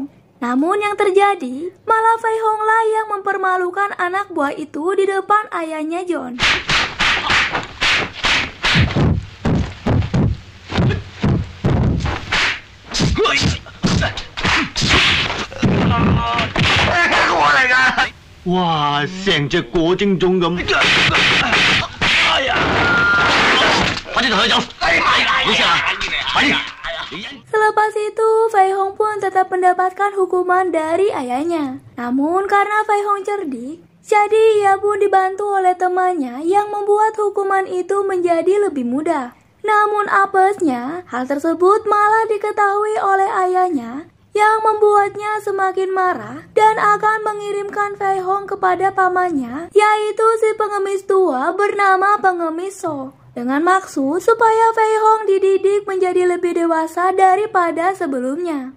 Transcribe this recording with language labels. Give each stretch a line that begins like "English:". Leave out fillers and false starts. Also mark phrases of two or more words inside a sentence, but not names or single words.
Indonesian: Namun yang terjadi, malah Fei Hong lah yang mempermalukan anak buah itu di depan ayahnya John. Wah,
Cantonese: 成隻果精種咁。哎呀！快啲同佢走！冇事啊！快啲！
Indonesian: Selepas itu, Fei Hong pun tetap mendapatkan hukuman dari ayahnya. Namun karena Fei Hong cerdik, Jadi ia pun dibantu oleh temannya yang membuat hukuman itu menjadi lebih mudah. Namun apesnya, hal tersebut malah diketahui oleh ayahnya yang membuatnya semakin marah dan akan mengirimkan Fei Hong kepada pamannya, yaitu si pengemis tua bernama Pengemis So, dengan maksud supaya Fei Hong dididik menjadi lebih dewasa daripada sebelumnya.